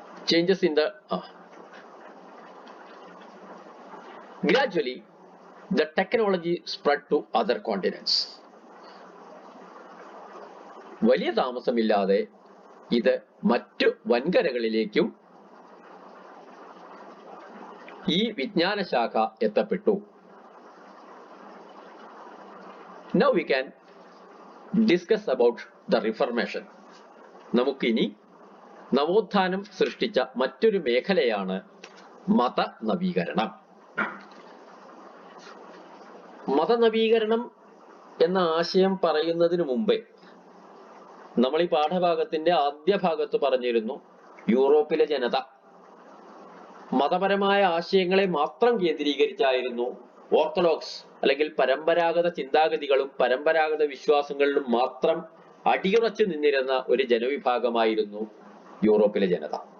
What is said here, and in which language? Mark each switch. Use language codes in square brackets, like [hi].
[en] Changes in the gradually the technology spread to other continents. [ml] വലിയ താമസമില്ലാതെ ഇത് മറ്റു വൻകരകളിലേക്കും ഈ വിജ്ഞാന ശാഖ എത്തപ്പെട്ടു. [en] Now we can discuss about the Reformation. [ml] നമുക്കിനി നവോത്ഥാനം സൃഷ്ടിച്ച മറ്റൊരു മേഖലയാണ് മതനവീകരണം. മതനവീകരണം എന്ന ആശയം പറയുന്നതിന് മുമ്പേ നമ്മൾ ഈ പാഠഭാഗത്തിന്റെ ആദ്യ ഭാഗത്ത് പറഞ്ഞിരുന്നു യൂറോപ്പിലെ ജനത മതപരമായ ആശയങ്ങളെ മാത്രം കേന്ദ്രീകരിച്ചായിരുന്നു ഓർത്തഡോക്സ് അല്ലെങ്കിൽ പരമ്പരാഗത ചിന്താഗതികളും പരമ്പരാഗത വിശ്വാസങ്ങളിലും മാത്രം അടിയുറച്ചു നിന്നിരുന്ന ഒരു ജനവിഭാഗമായിരുന്നു യൂറോപ്പിലെ ജനത.